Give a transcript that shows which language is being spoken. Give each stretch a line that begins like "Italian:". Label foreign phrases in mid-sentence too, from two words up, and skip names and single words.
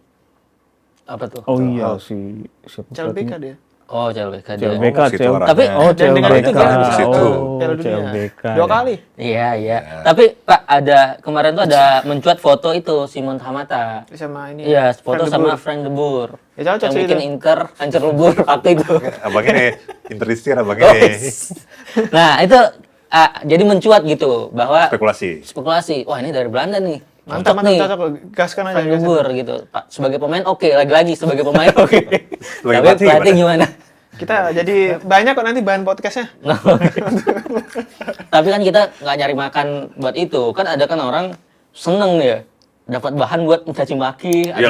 Indonesian: Apa tuh? Oh iya si siapa CLBK pelatihnya? dia. Oh, CLBK dia. CLBK, Oh, situ arahnya. Tapi Dan dengan itu dia bisa situ. Piala Dunia. CLBK. 2 ya. kali. Iya, iya. Tapi Pak, kemarin tuh ada mencuat foto itu Simon Hamata. Sama ini. Iya, foto Frank de sama Boer. Frank de Boer. Ya, cocok yang sih bikin itu. Inter hancur lebur waktu itu. Abang ini Interistir, abang Oh, ini nah, itu jadi mencuat gitu bahwa spekulasi. spekulasi. Wah, ini dari Belanda nih. Mantap, Cocok nih. cocok. Gaskan aja. Frank de gaskan. Boer gitu. Pak, sebagai pemain oke, lagi-lagi sebagai pemain oke. Sebagai Tapi pelatih pelatih gimana? Kita jadi banyak kok nanti bahan podcastnya. Tapi kan kita nggak nyari makan buat itu. Kan ada kan orang seneng ya dapat bahan buat mencaci maki atau